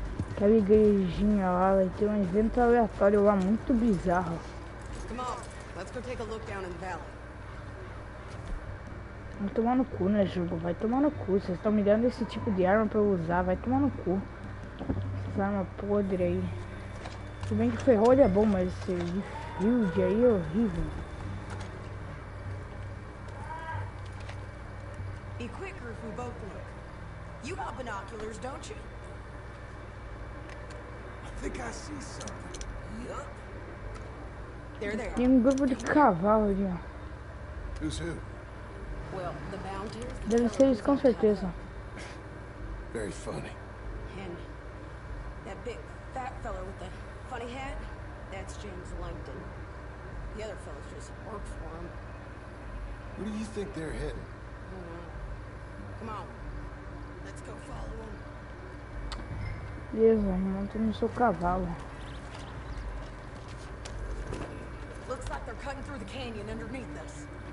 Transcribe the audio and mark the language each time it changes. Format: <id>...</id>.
<pt>Aquela igrejinha lá, vai ter um evento aleatório lá muito bizarro.</pt> <en>Come on, let's go take a look down in the valley.</en> <pt>Vai tomar no cu, né, jogo? Vai tomar no cu. Vocês estão me dando esse tipo de arma pra eu usar. Vai tomar no cu. Essa arma podre aí. Tudo bem que o ferrolho é bom, mas esse de field aí é horrível.</pt> <en>Be quicker if we both look. You got binoculars, don't you? I think I see something. Yup. There they</en> <pt>Tem</pt> <en>are.</en> <pt>um grupo de cavalo ali, ó.</pt> <en>Who's who? Well, the Mountaineers.</en> <pt>Deve ser isso com certeza.</pt> <en>Very funny. And that big fat fella with the funny hat, that's James Langton. The other fellas just work for him. Where do you think they're heading? Come on, let's go follow him.</en> <pt>Beleza, monta no seu cavalo.</pt> <en>Looks like they're cutting through the canyon underneath us.</en>